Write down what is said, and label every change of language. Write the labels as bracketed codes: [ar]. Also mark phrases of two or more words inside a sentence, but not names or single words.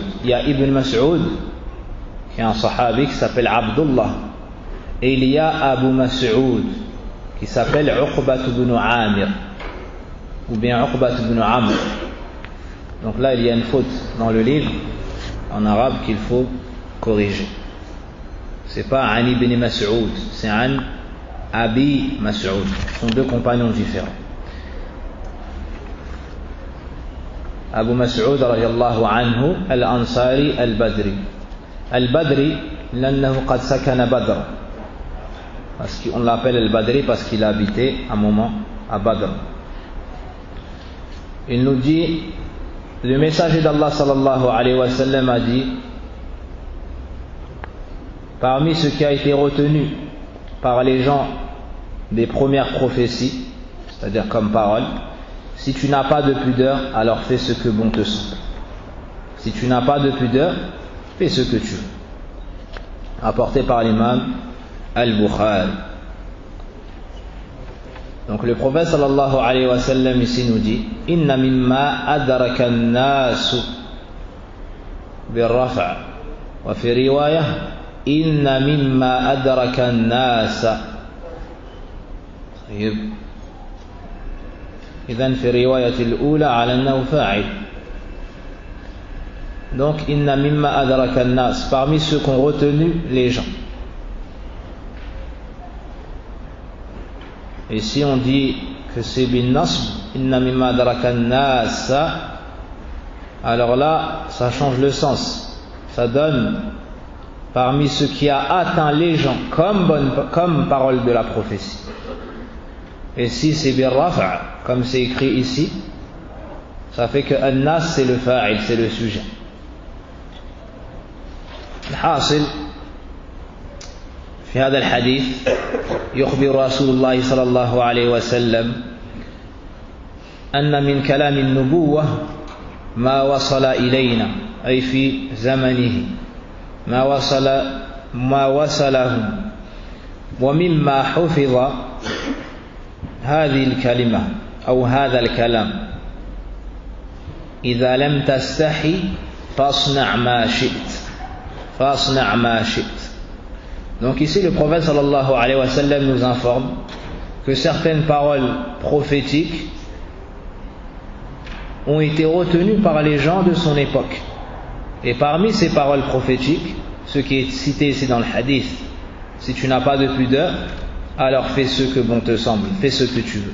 [fr] Il y a Ibn Mas'ud qui est un sahabi qui s'appelle Abdullah, et il y a Abu Mas'ud qui s'appelle Uqbat ibn Amir ou bien Uqbat ibn Amr. Donc là il y a une faute dans le livre en arabe qu'il faut corriger. C'est pas An ibn Mas'ud, c'est An Abi Mas'ud. Ce sont deux compagnons différents. [ar] Abu Mas'ud رضي الله عنه al-Ansari al-Badri. Al-Badri لأنه قد سكن بدر, [fr] parce qu'on l'appelle al-Badri parce qu'il a habité un moment à Badr. Il nous dit, le messager d'Allah [ar] صلى الله عليه وسلم [fr] a dit, parmi ce qui a été retenu par les gens des premières prophéties, c'est-à-dire comme parole, si tu n'as pas de pudeur, alors fais ce que bon te semble. Si tu n'as pas de pudeur, fais ce que tu veux. Apporté par l'imam Al-Bukhari. Donc le prophète [ar] صلى الله عليه وسلم [fr] ici nous dit, [ar] إن مما أدرك الناس بالرفع وفي رواية إن مما أدرك الناس. إذن في الرواية الأولى على أنه فاعل. Donc إن مما أدرك الناس, [fr] parmi ceux qu'ont retenu les gens. Et si on dit que c'est [ar] بالنصب، إن مما أدرك الناس, [fr] alors là ça change le sens, ça donne parmi ce qui a atteint les gens comme parole de la prophétie. Et si c'est [ar] بالرفع', [fr] comme c'est écrit ici, ça fait que an-nas c'est le fa'il, c'est le sujet. [ar] الحاصل في هذا الحديث يخبر رسول الله صلى الله عليه وسلم أن من كلام النبوة ما وصل إلينا، أي في زمنه ما وصله، ومما حفظ هذه الكلمة أو هذا الكلام إذا لم تستحي فاصنع ما شئت فاصنع ما شئت. [fr] Donc ici le prophète [ar] صلى الله عليه وسلم [fr] nous informe que certaines paroles prophétiques ont été retenues par les gens de son époque. Et parmi ces paroles prophétiques, ce qui est cité ici dans le hadith, si tu n'as pas de pudeur, alors fais ce que bon te semble, fais ce que tu veux.